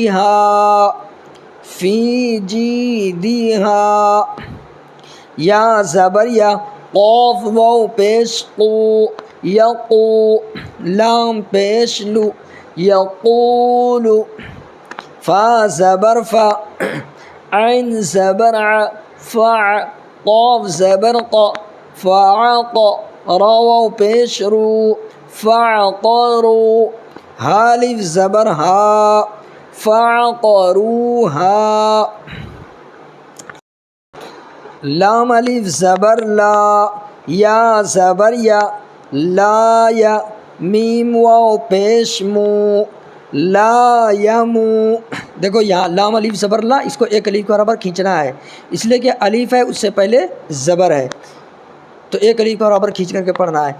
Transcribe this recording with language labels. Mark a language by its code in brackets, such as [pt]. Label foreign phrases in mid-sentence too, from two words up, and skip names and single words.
[ur] ہا، فی جی دی ہا، یا زبر یا، قاف واو پیش قو، یقو، لام پیش لو، یقول، فا زبر فا، عین زبر ع، فع، قاف زبر قا، فعق، را واو پیش رو، فعقرو، ہا الف زبر ہا، فعقروہا، لام الف زبر لا، یا زبر یا، لا یا، میم واو پیش مو، لا یمو، دیکھو یہاں لام الف زبر لا، اس کو ایک الف کے برابر کھینچنا ہے اس لیے کہ الف ہے اس سے پہلے زبر ہے، تو ایک الف کے برابر کھینچ کر کے پڑھنا ہے.